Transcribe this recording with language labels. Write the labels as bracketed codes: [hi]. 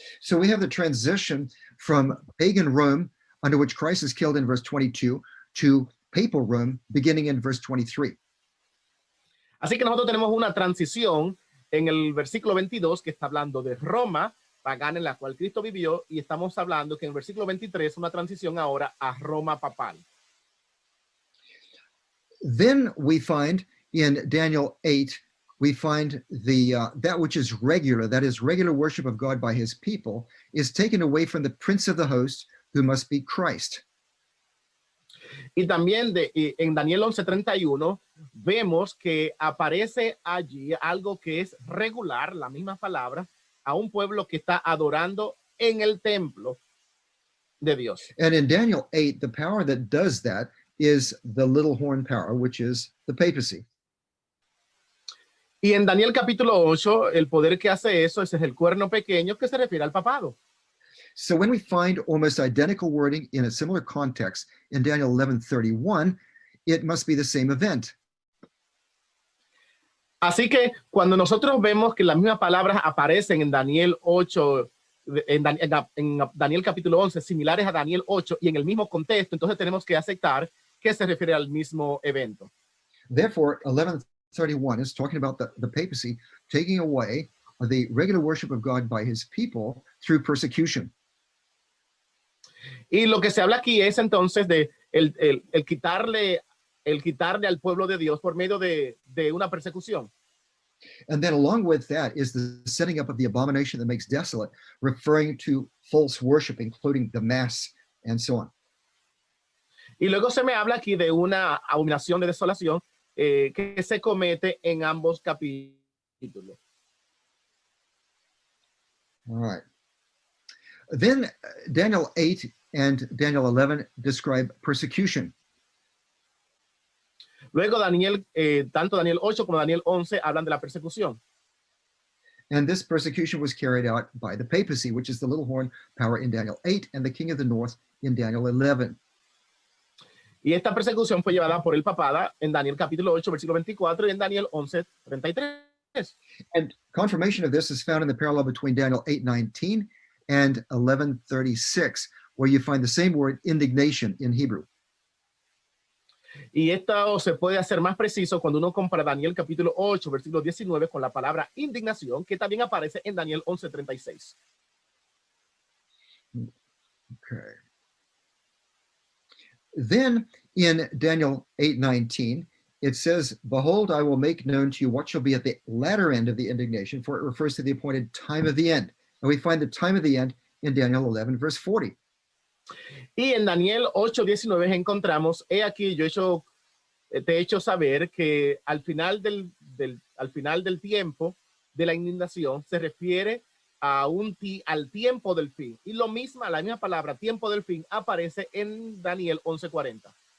[en] So we have the transition from pagan Rome, under which Christ is killed in verse 22, to papal Rome, beginning in verse 23. [es] Así que nosotros tenemos una transición en el versículo 22 que está hablando de Roma pagana en la cual Cristo vivió, y estamos hablando que en el versículo 23 una transición ahora a Roma papal. [en] Then we find in Daniel 8, we find that which is regular, that is regular worship of God by his people, is taken away from the prince of the host, who must be Christ. [es] Y también en Daniel 11:31 vemos que aparece allí algo que es regular, la misma palabra, a un pueblo que está adorando en el templo de Dios. [en] And in Daniel 8, the power that does that is the little horn power, which is the papacy. [es] Y en Daniel capítulo 8, el poder que hace eso, ese es el cuerno pequeño, que se refiere al papado. [en] So when we find almost identical wording in a similar context in Daniel 11:31, it must be the same event. [es] Así que cuando nosotros vemos que las mismas palabras aparecen en Daniel 8, en Daniel capítulo 11, similares a Daniel 8 y en el mismo contexto, entonces tenemos que aceptar que se refiere al mismo evento. [en] Therefore, 11:31 is talking about the papacy taking away the regular worship of God by his people through persecution. [es] Y lo que se habla aquí es entonces de el quitarle al pueblo de Dios por medio de una persecución. [en] And then along with that is the setting up of the abomination that makes desolate, referring to false worship, including the mass and so on. [es] Y luego se me habla aquí de una abominación de desolación que se comete en ambos capítulos. [en] All right. Then Daniel 8 and Daniel 11 describe persecution. [es] Luego tanto Daniel 8 como Daniel 11 hablan de la persecución. [en] And this persecution was carried out by the papacy, which is the little horn power in Daniel 8 and the king of the north in Daniel 11. [es] Y esta persecución fue llevada por el papada en Daniel capítulo 8, versículo 24 y en Daniel 11, 33. [en] And confirmation of this is found in the parallel between Daniel 8:19 and 11:36, where you find the same word indignation in Hebrew. [es] Y esto se puede hacer más preciso cuando uno compara Daniel capítulo 8, versículo 19 con la palabra indignación, que también aparece en Daniel 11, 36. [en] Okay. Then in Daniel 8:19, it says, "Behold, I will make known to you what shall be at the latter end of the indignation," for it refers to the appointed time of the end. And we find the time of the end in Daniel 11, verse 40. [es] Y en Daniel 8, 19 encontramos, he aquí te he hecho saber que al final del tiempo de la indignación se refiere al tiempo del fin. Y la misma palabra tiempo del fin aparece en Daniel 11:40.